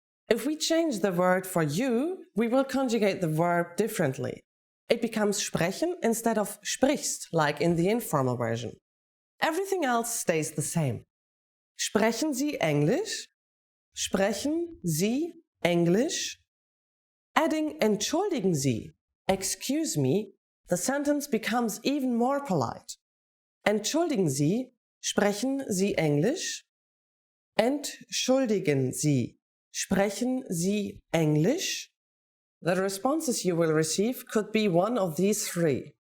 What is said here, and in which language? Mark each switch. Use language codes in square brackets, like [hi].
[en] If we change the word for you, we will conjugate the verb differently. It becomes sprechen instead of sprichst, like in the informal version. Everything else stays the same. [de] Sprechen Sie Englisch? Sprechen Sie Englisch? [en] Adding [de] entschuldigen Sie, [en] excuse me, the sentence becomes even more polite. [de] Entschuldigen Sie, sprechen Sie Englisch? Entschuldigen Sie, sprechen Sie Englisch? [en] The responses you will receive could be one of these three.